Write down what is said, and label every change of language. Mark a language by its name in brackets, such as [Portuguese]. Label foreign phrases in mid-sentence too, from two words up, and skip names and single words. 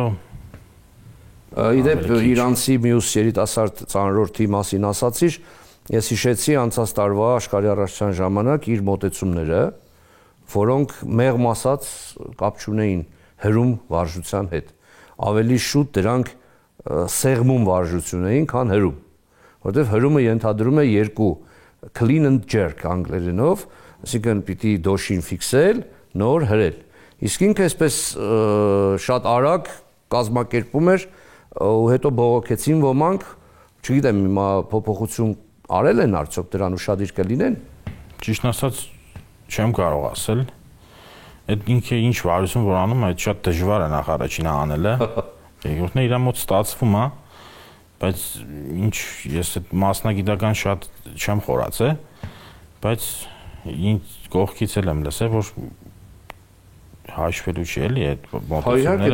[Armenian] Իդեպ իրանցի մյուս երիտասարդ ծանրորդի մասին ասացիր, ես հիշեցի անցած տարվա աշխարհի առաջնության ժամանակ իր մոտեցումները, որոնք մեղմ ասած կապ չունեին հրում վարժության հետ։ Ավելի շուտ դրանք սեղմում վարժություն էին, քան հրում, որտեղ հրումը ենթադրում է երկու [English] clean and jerk [Armenian] անգլերենով, այսինքն պիտի դոշին ֆիքսել, նոր հրել։ Իսկ ինքը այսպես շատ արագ կազմակերպում էր ու հետո բողոքեցին ոմանք, չգիտեմ, հիմա փոփոխություն արել են արդյոք դրան ուշադիր կլինեն։ Ճիշտ ասած չեմ կարող ասել։ Այդ ինքը ինչ վարություն որ անում է, շատ դժվար է նախ առաջինը անելը։ Երկրորդն է իր մոտ ստացվում է, բայց ինչ ես այդ մասնագիտական շատ չեմ խորացել, բայց ինչ կողքից էլ եմ լսել, որ հաշվելու չի էլի այդ մոտեցումները։